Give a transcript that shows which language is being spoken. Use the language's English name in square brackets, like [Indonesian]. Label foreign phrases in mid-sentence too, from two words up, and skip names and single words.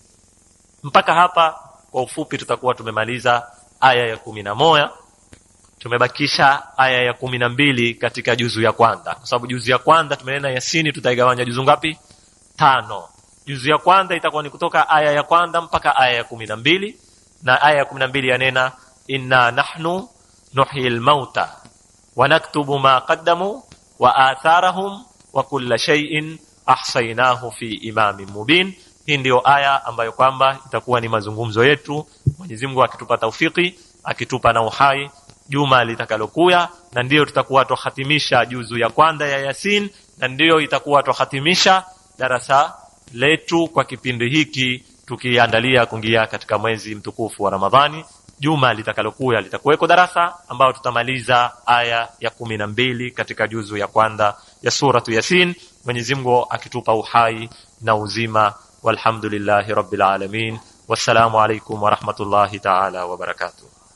[Swahili] Mpaka hapa Kwa ufupi tutakuwa tumemaliza aya ya 11. Tumebakisha aya ya 12 katika juzu ya kwanza, kwa sababu juzu ya kwanza tumenena Yasini tutaigawanya juzu ngapi? 5. Juzu ya kwanza itakuwa ni kutoka aya ya kwanza mpaka aya ya 12, na aya ya 12 yanena [Arabic] إنا نحن نحيي الموتى ونكتب ما قدموا وآثارهم وكل شيء أحصيناه في إمام مبين. [Swahili] Hii ndio aya ambayo kwamba itakuwa ni mazungumzo yetu, Mwenyezi Mungu akitupa taufiki, akitupa na uhai, juma litakalokuya, na ndio tutakuwa tuhatimisha juzu ya kwanza ya Yasin, na ndio itakuwa tuhatimisha darasa letu kwa kipindi hiki, tukiandalia kuingia katika mwezi mtukufu wa Ramadhani. Juma litakalokuya litakuweko darasa ambao tutamaliza aya ya 12 katika juzu ya kwanza ya suratu Yasin, Mwenyezi Mungu akitupa uhai na uzima. [Arabic] والحمد لله رب العالمين. والسلام عليكم ورحمة الله تعالى وبركاته.